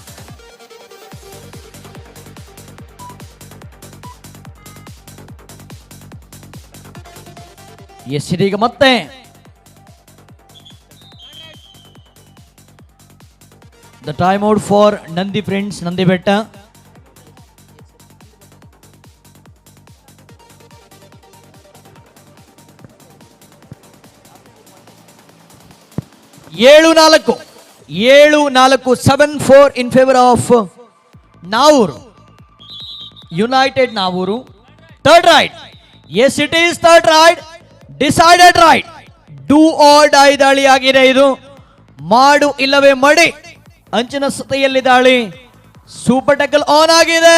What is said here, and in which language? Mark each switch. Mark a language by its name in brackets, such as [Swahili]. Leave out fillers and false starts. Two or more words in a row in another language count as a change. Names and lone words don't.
[English] ಎಸ್, [Kannada] ಇದೀಗ ಮತ್ತೆ [English] The timeout for Nandi friends, Nandi Betta. [Kannada] ಏಳು ನಾಲ್ಕು [English] 7-4 in favor of Navuru. United Navuru. Third ride. Yes, it is third ride. Decided ride. Do or die [Kannada] ದಾಳಿ ಆಗಿದೆ ಇದು. ಮಾಡು ಇಲ್ಲವೇ ಮಡಿ ಅಂಚಿನ ಸತೆಯಲ್ಲಿ ದಾಳಿ. [English] super tackle on ಆಗಿದೆ.